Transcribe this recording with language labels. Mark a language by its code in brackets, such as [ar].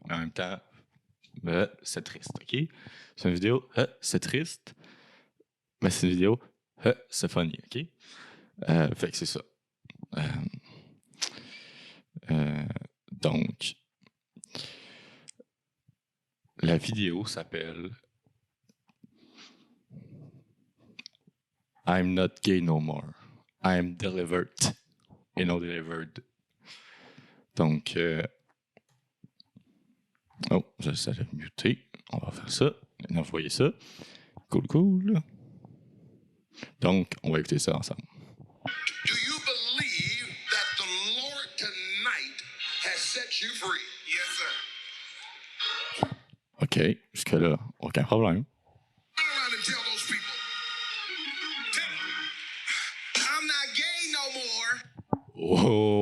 [fr] Mais en même temps, c'est triste, OK? C'est une vidéo, c'est triste, mais c'est une vidéo, c'est funny, OK? Fait que c'est ça. Donc, la vidéo s'appelle [en] I'm not gay no more. I'm delivered [fr] et non delivered. Donc, oh, j'essaie de muter. On va faire ça. Envoyer ça. Cool. Donc, on va écouter ça ensemble. [en] Do you believe that the Lord tonight has set you free? Yes, sir. [fr] OK, jusque-là, aucun problème. [en] Turn around and tell those people. Tell them, I'm not gay no more.